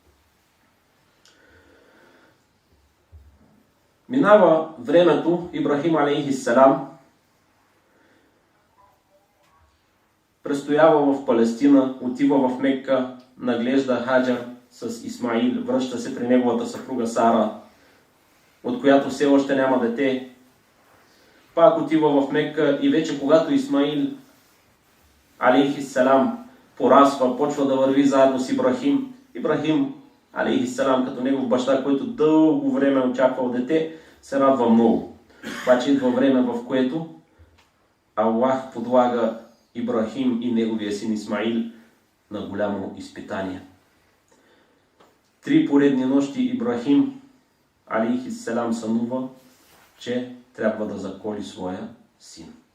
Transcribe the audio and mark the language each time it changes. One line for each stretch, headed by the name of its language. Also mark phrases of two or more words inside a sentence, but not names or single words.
Bulgarian: Минава времето, Ибрахим алейхиссалам престоява в Палестина, отива в Мекка, наглежда Хаджар с Исмаил, връща се при неговата съпруга Сара, от която все още няма дете. Пак отива в Мекка и вече когато Исмаил алейхиссалам порасва, почва да върви заедно с Ибрахим. Ибрахим алейхиссалам, като негов баща, който дълго време очаквал дете, се радва много. Обаче идва време, в което Аллах подлага Ибрахим и неговия син Исмаил на голямо изпитание. 3 поредни нощи Ибрахим алейхиссалам сънува, че трябва да заколи своя син.